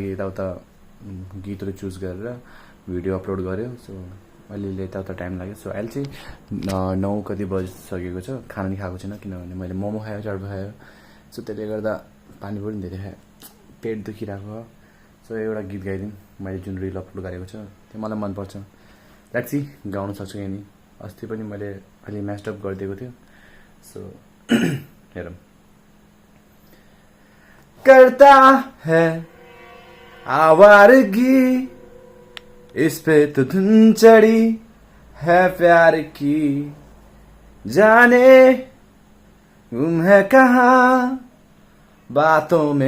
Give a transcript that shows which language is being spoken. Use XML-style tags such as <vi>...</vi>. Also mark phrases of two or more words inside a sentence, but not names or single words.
<ne>यताउता गीतहरू चुज गरेर भिडियो अपलोड गऱ्यो सो अहिले यताउता टाइम लाग्यो सो अहिले चाहिँ 9 कति बजिसकेको छ खाना नि खाएको छैन किनभने मैले मोमो खायो चर्पो खायो सो त्यसले गर्दा पानी पनि धेरै खायो पेट दुखिरहेको हो सो एउटा गीत गाइदिउँ मैले जुन रिल अपलोड गरेको छ त्यो मलाई मनपर्छ ल्याक्सी गाउन सक्छु कि नि अस्ति पनि मैले अलि म्यास्टअप गरिदिएको थियो सो हेरौँ</ne> <hi>करता है आवारगी इस पे तो धुन चढ़ी है प्यार की जाने गुम है कहाँ बातों में</hi>